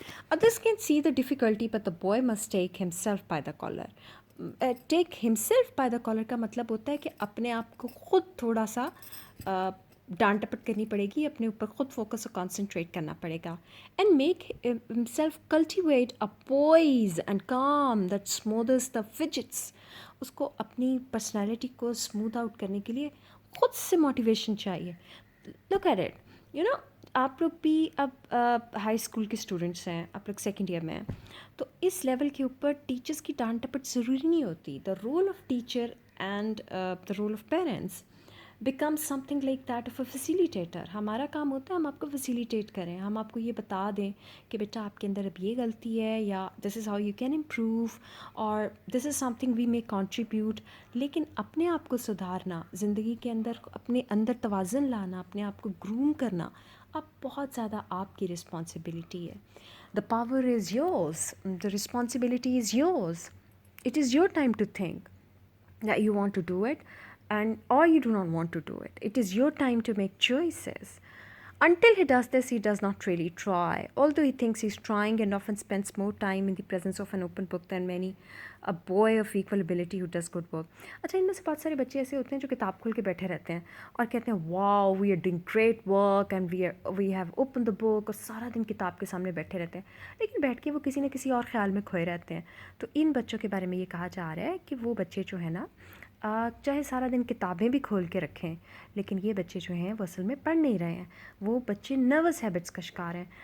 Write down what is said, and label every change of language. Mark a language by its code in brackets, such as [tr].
[en] Others can see the difficulty, but the boy must take himself by the collar. Take himself by the collar [ur] کا مطلب ہوتا ہے کہ اپنے آپ کو خود تھوڑا سا ڈانٹ ٹپٹ کرنی پڑے گی، اپنے اوپر خود فوکس اور کانسنٹریٹ کرنا پڑے گا. [en] And make himself cultivate a poise and calm that smooths the fidgets. [ur] اس کو اپنی پرسنالٹی کو اسموتھ آؤٹ کرنے کے لیے خود سے موٹیویشن چاہیے. [en] look at it, you know [ur] آپ لوگ بھی اب ہائی اسکول کے اسٹوڈنٹس ہیں، آپ لوگ سیکنڈ ایئر میں ہیں، تو اس لیول کے اوپر ٹیچرس کی ڈانٹ ٹپٹ ضروری نہیں ہوتی. [en] The role of teacher and the role of parents become something like that of a facilitator. [ur] ہمارا کام ہوتا ہے ہم آپ کو فیسیلیٹیٹ کریں، ہم آپ کو یہ بتا دیں کہ بیٹا آپ کے اندر اب یہ غلطی ہے، یا [en] This is how you can improve, اور this is something we میں contribute. [ur] لیکن اپنے آپ کو سدھارنا، زندگی کے اندر اپنے اندر توازن لانا، اپنے آپ کو گروم کرنا، اب بہت زیادہ آپ کی رسپانسبلٹی ہے. [en] The power is yours. The responsibility is yours. It is your time to think that you want to do it or you do not want to do it. It is your time to make choices. Until he does this, he does not really try. Although he thinks he's trying and often spends more time in the presence of an open book than many a boy of equal ability who does good work. [ur] اچھا، ان میں سے بہت سارے بچے ایسے ہوتے ہیں جو کتاب کھول کے بیٹھے رہتے ہیں اور کہتے ہیں [en] wow we are doing great work and we have open the book, [ur] اور سارا دن کتاب کے سامنے بیٹھے رہتے ہیں لیکن بیٹھ کے وہ کسی نہ کسی اور خیال میں کھوئے رہتے ہیں. تو ان بچوں کے بارے میں یہ کہا جا رہا ہے کہ وہ بچے جو ہیں نا چاہے سارا دن کتابیں بھی کھول کے رکھیں لیکن یہ بچے جو ہیں وہ اصل میں پڑھ نہیں رہے ہیں، وہ بچے نروس ہیبٹس کا شکار ہیں.